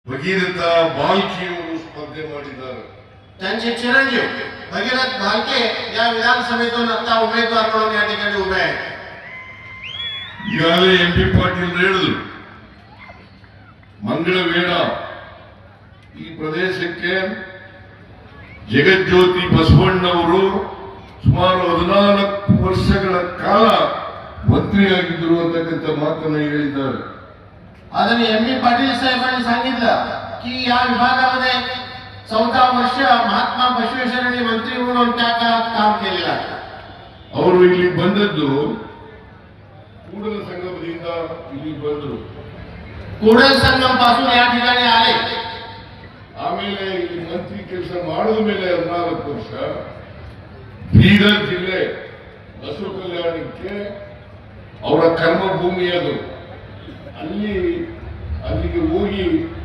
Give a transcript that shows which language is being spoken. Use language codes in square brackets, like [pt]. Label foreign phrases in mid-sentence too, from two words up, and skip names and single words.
[kn] ಭಗೀರಥ ಬಾಲ್ಕಿಯವರು ಸ್ಪರ್ಧೆ ಮಾಡಿದ್ದಾರೆ. [mr] त्यांचे चिरंजीव भगीरथ भालके या विधानसभेतून आता उमेदवार म्हणून या ठिकाणी उभे आहेत. [kn] ಈಗಾಗಲೇ MP ಪಾಟೀಲ್ ಹೇಳಿದ್ರು, ಮಂಗಳವೇಣ ಈ ಪ್ರದೇಶಕ್ಕೆ ಜಗಜ್ಯೋತಿ ಬಸವಣ್ಣವರು ಸುಮಾರು 14 ವರ್ಷಗಳ ಕಾಲ ಮಂತ್ರಿಯಾಗಿದ್ದರು ಅಂತಕ್ಕಂಥ ಮಾತನ್ನ ಹೇಳಿದ್ದಾರೆ. [mr] आदरणीय MP पाटील साहेबांनी सांगितलं की या विभागामध्ये 14 वर्ष महात्मा बसवेश्वरांनी मंत्री म्हणून त्या काळात काम केलेलं आहे. [kn] ಅವರು ಇಲ್ಲಿ ಬಂದದ್ದು ಕೂಡಲ ಸಂಗಮದಿಂದ ಇಲ್ಲಿ ಬಂದರು. [mr] ಕೂಡಲ ಸಂಗಮ ಪಾसून या ठिकाणी आले. [kn] ಆಮೇಲೆ ಇಲ್ಲಿ ಮಂತ್ರಿ ಕೆಲಸ ಮಾಡಿದ ಮೇಲೆ 14 ವರ್ಷ ಬೀದರ್ ಜಿಲ್ಲೆ ಬಸವ ಕಲ್ಯಾಣಕ್ಕೆ ಅವರ ಕರ್ಮಭೂಮಿ ಅದು. ಅಲ್ಲಿಗೆ ಹೋಗಿ